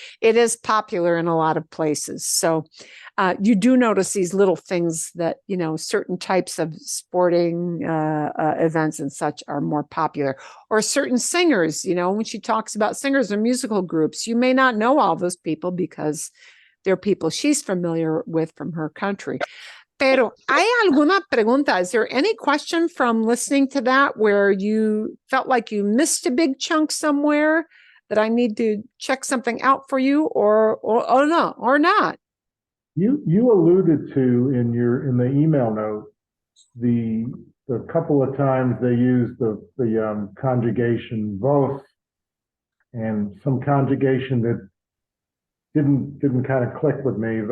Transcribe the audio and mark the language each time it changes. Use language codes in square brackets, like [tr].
[en] It is popular in a lot of places. So you do notice these little things that, you know, certain types of sporting events and such are more popular. Or certain singers, you know, when she talks about singers or musical groups, you may not know all those people because they're people she's familiar with from her country. [es] Pero, ¿hay alguna pregunta? [en] Is there any question from listening to that where you felt like you missed a big chunk somewhere that I need to check something out for you or no, or not? You alluded to in the email note the couple of times they used the conjugation vos and some conjugation that didn't kind of click with me.